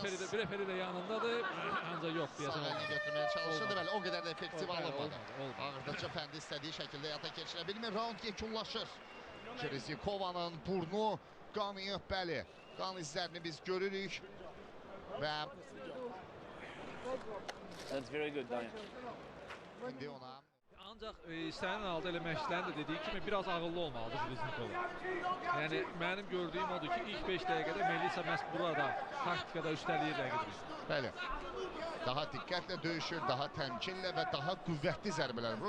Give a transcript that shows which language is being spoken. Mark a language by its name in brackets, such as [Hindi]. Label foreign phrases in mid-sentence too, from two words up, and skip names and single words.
[Azerbaijani] Referi də yanındadır, ancaq yox deyəsən. Sağ əlini götürməyə çalışırdı, bəli, o qədər də effektiv alınmadı. Ağırdıqca fəndi istədiyi şəkildə həyata keçirə bilmir. Raund yekunlaşır. Jeleznikovanın burnu qanıyıb, bəli. Qan izlərini biz görürük. Və... [English] That's very good, Daniel. [Azerbaijani] İndi ona... Ancaq istənilən halda elə məşqçilərin də dediyi kimi biraz ağıllı olmalıdır Jeleznikova. Yəni mənim gördüyüm odur ki, ilk 5 dəqiqədə Melisa məhz burada taktikada üstəliyir rəqibini. Bəli. Daha diqqətlə döyüşür, daha təmkinlə və daha qüvvətli zərbələr vurur.